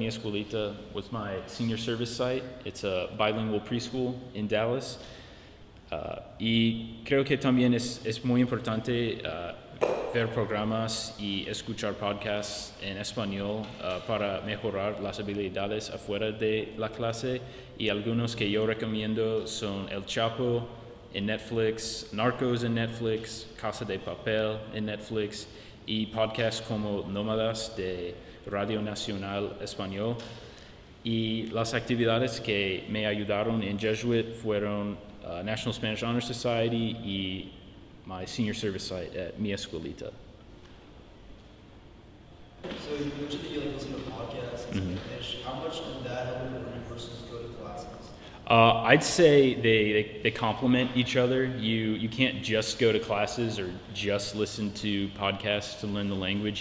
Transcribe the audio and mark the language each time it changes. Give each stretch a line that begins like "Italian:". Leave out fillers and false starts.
English: Mi escuelita was my senior service site. It's a bilingual preschool in Dallas.
Spanish: Y creo que también es muy importante ver programas y escuchar podcasts en español para mejorar las habilidades afuera de la clase. Y algunos que yo recomiendo son El Chapo en Netflix, Narcos en Netflix, Casa de Papel en Netflix y podcasts como Nómadas de Radio Nacional Español. Y las actividades que me ayudaron en Jesuit fueron National Spanish Honor Society y
English: my senior service site
Spanish: at mi escuelita.
English: So you mentioned that you listen to podcasts in Spanish. How much did that help you learn versus go to classes? I'd say they complement each other. You can't just go to classes or just listen to podcasts to learn the language.